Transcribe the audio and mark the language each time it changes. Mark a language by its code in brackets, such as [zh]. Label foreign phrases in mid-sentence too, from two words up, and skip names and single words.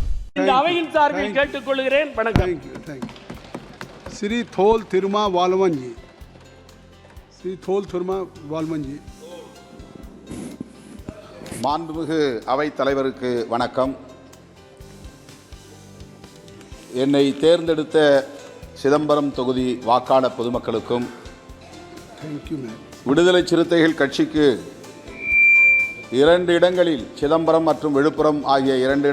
[ta] இந்த அவையின் சார்பில் கேட்டுக்கொள்கிறேன். வணக்கம். [hi] श्री थोल तिरुमा वालवन जी, श्री थोल तिरुमा वालवन जी. [ta] மாண்புமிகு அவைத் தலைவருக்கு வணக்கம். என்னை தேர்ந்தெடுத்த சிதம்பரம் தொகுதி வாக்காளர் பொதுமக்களுக்கும் விடுதலை சிறுத்தைகள் கட்சிக்கு 2 இடங்களில் சிதம்பரம் மற்றும் விழுப்புரம் ஆகிய 2